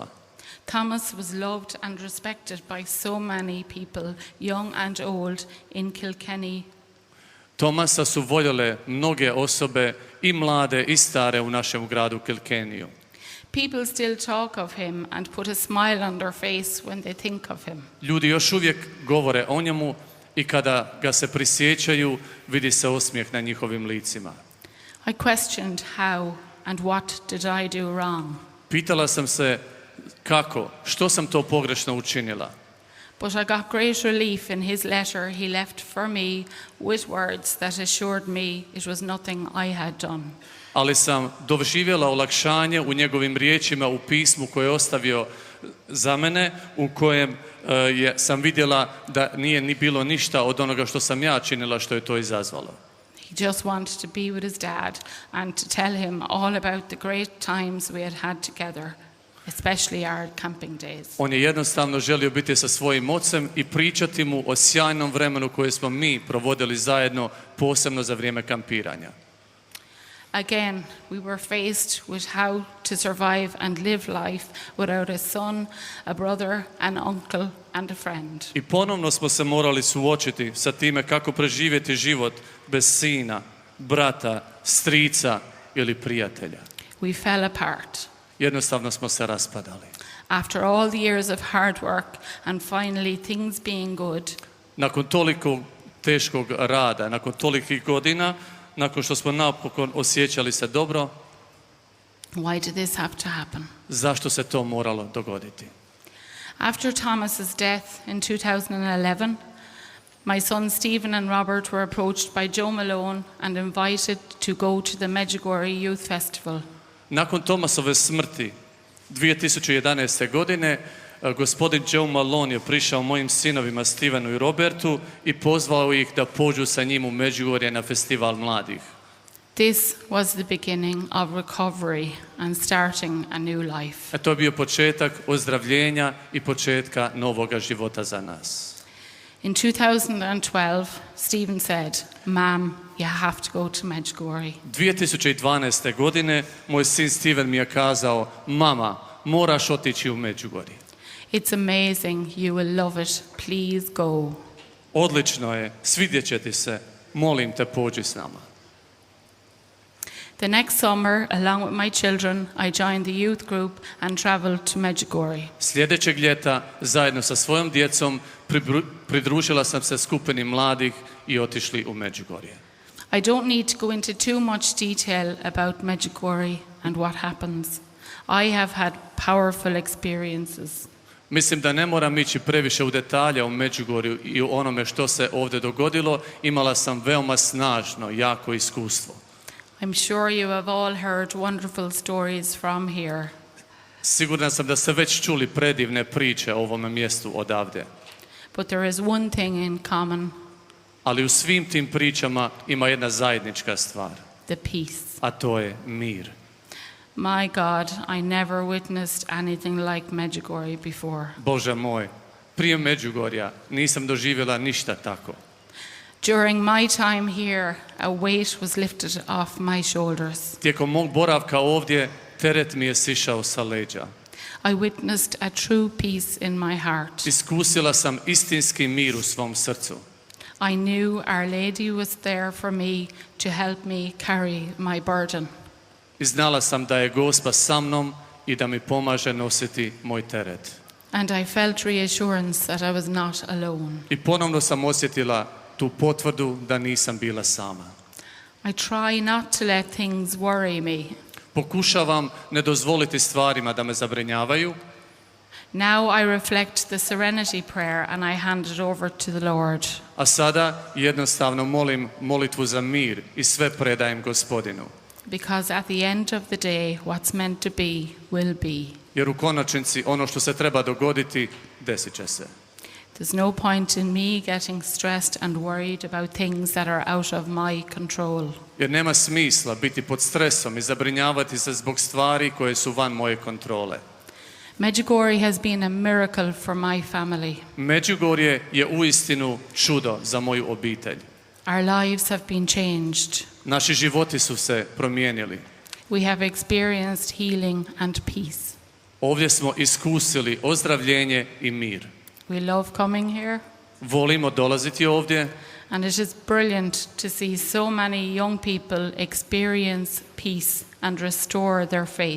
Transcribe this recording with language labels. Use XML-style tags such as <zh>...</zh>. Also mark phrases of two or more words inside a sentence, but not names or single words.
<en>Thomas was loved and respected by so many people, young and old, in Kilkenny.</en> <hr>Tomasa su voljele mnoge osobe, i mlade i stare, u našem gradu Kilkeniju.</hr> <en>People still talk of him and put a smile on their face when they think of him.</en> <hr>Ljudi još uvijek govore o njemu i kada ga se prisjećaju, vidi se osmijeh na njihovim licima.</hr> <en>I questioned how and what did I do wrong.</en> <hr>Pitala sam se kako, što sam to pogrešno učinila.</hr> <en>But I got great relief in his letter he left for me with words that assured me it was nothing I had done.</en> <hr>Ali sam doživjela olakšanje u njegovim riječima u pismu koje je ostavio za mene, u kojem sam vidjela da nije ni bilo ništa od onoga što sam ja činila što je to izazvalo.</hr> <en>He just wanted to be with his dad and to tell him all about the great times we had together, especially our camping days.</en> <hr>On je jednostavno želio biti sa svojim ocem i pričati mu o sjajnom vremenu koje smo mi provodili zajedno, posebno za vrijeme kampiranja.</hr> <en>Again, we were faced with how to survive and live life without a son, a brother, an uncle and a friend.</en> <hr>I ponovno smo se morali suočiti sa time kako preživjeti život bez sina, brata, strica ili prijatelja.</hr> <en>We fell apart.</en> <hr>Jednostavno smo se raspadali.</hr> <en>After all the years of hard work and finally things being good,</en> <hr>Nakon toliko teškog rada, nakon tolikih godina, nakon što smo napokon osjećali se dobro,</hr> <en>why did this have to happen?</en> <hr>zašto se to moralo dogoditi?</hr> <en>After Thomas's death in 2011, my son Stephen and Robert were approached by Joe Malone and invited to go to the Međugorje Youth Festival.</en> <hr>Nakon Tomasove smrti 2011. godine, gospodin Joe Malone je prišao mojim sinovima Stevenu i Robertu i pozvao ih da pođu sa njim u Međugorje na festival mladih.</hr> <en>This was the beginning of recovery and starting a new life.</en> <hr>To je bio početak ozdravljenja i početka novoga života za nas.</hr> <en>In 2012, Stephen said, "Mom, you have to go to Međugorje."</en> <hr>2012. godine moj sin Steven mi je kazao, mama, moraš otići u Međugorje.</hr> <en>It's amazing, you will love it, please go.</en> <hr>Odlično je, svidjet će ti se, molim te pođi s nama.</hr> <en>The next summer, along with my children, I joined the youth group and traveled to Međugorje.</en> <hr>Sljedećeg ljeta, zajedno sa svojom djecom, pridružila sam se skupini mladih i otišli u Međugorje.</hr> <en>I don't need to go into too much detail about Međugorje and what happens. I have had powerful experiences.</en> <hr>Mislim da ne moram ići previše u detalje o Međugorju i o onome što se ovdje dogodilo. Imala sam veoma snažno, jako iskustvo.</hr> <en>I'm sure you have all heard wonderful stories from here.</en> <hr>Siguran sam da ste već čuli predivne priče o ovome mjestu odavde.</hr> <en>But there is one thing in common,</en> <hr>Ali u svim tim pričama ima jedna zajednička stvar,</hr> <en>the peace.</en> <hr>a to je mir.</hr> <en>My God, I never witnessed anything like Međugorje before.</en> <hr>Bože moj, prije Međugorja nisam doživjela ništa tako.</hr> <en>During my time here, a weight was lifted off my shoulders.</en> <hr>Tijekom mog boravka ovdje, teret mi je sišao sa leđa.</hr> <en>I witnessed a true peace in my heart.</en> <hr>Iskusila sam istinski mir u svom srcu.</hr> <en>I knew Our Lady was there for me to help me carry my burden.</en> <hr>I znala sam da je Gospa sa mnom i da mi pomaže nositi moj teret.</hr> <en>And I felt reassurance that I was not alone.</en> <hr>I ponovno sam osjetila tu potvrdu da nisam bila sama.</hr> <en>I try not to let things worry me.</en> <hr>Pokušavam ne dozvoliti stvarima da me zabrinjavaju.</hr> <en>Now I reflect the serenity prayer and I hand it over to the Lord.</en> <hr>A sada jednostavno molim molitvu za mir i sve predajem Gospodinu.</hr> <en>Because at the end of the day, what's meant to be will be.</en> <hr>Jer u konačnici ono što se treba dogoditi, desit će se.</hr> <en>There's no point in me getting stressed and worried about things that are out of my control.</en> <hr>Jer nema smisla biti pod stresom i zabrinjavati se zbog stvari koje su van moje kontrole.</hr> <en>Međugorje has been a miracle for my family.</en> <hr>Međugorje je uistinu čudo za moju obitelj.</hr> <en>Our lives have been changed.</en> <hr>Naši životi su se promijenili.</hr> <en>We have experienced healing and peace.</en> <hr>Ovdje smo iskusili ozdravljenje i mir.</hr> <en>We love coming here,</en> <hr>Volimo dolaziti ovdje</hr> <en>and it is brilliant to see so many young people experience peace and restore their faith.</en>